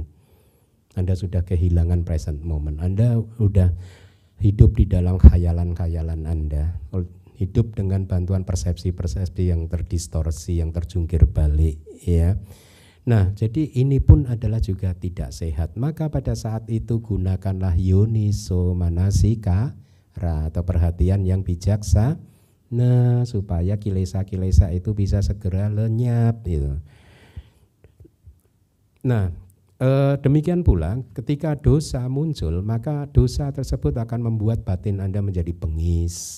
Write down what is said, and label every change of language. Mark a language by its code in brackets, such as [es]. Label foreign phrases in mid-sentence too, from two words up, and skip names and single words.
[id] Anda sudah kehilangan [en] present moment. [id] Anda sudah hidup di dalam khayalan-khayalan Anda. Hidup dengan bantuan persepsi-persepsi yang terdistorsi, yang terjungkir balik, ya. Nah, jadi ini pun adalah juga tidak sehat. Maka pada saat itu gunakanlah [pi] yoniso manasikara [id] atau perhatian yang bijaksana. Nah, supaya kilesa-kilesa itu bisa segera lenyap gitu. Nah, demikian pula ketika dosa muncul, maka dosa tersebut akan membuat batin Anda menjadi bengis.